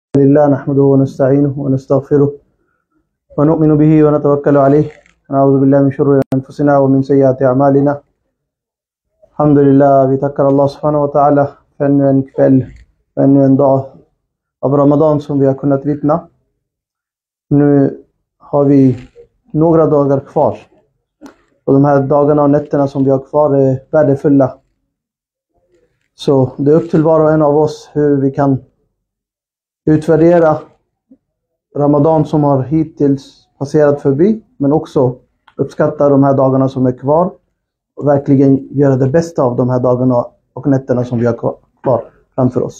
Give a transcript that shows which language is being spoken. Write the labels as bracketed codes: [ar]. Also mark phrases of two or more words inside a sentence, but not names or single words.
[ar] لله نحمده ونستعينه ونستغفره ونؤمن به ونتوكل عليه ونعوذ بالله من شرور أنفسنا ومن سيئات أعمالنا. الحمد لله, [sv] vi tackar [ar] الله سبحانه وتعالى [sv] för ännu en kväll, för ännu en dag av Ramadan som vi har kunnat vittna. Nu har vi några dagar kvar, och de här dagarna och nätterna som vi har kvar är värdefulla. Så det är upp till var och en av oss hur vi kan utvärdera Ramadan som har hittills passerat förbi, men också uppskatta de här dagarna som är kvar och verkligen göra det bästa av de här dagarna och nätterna som vi har kvar framför oss.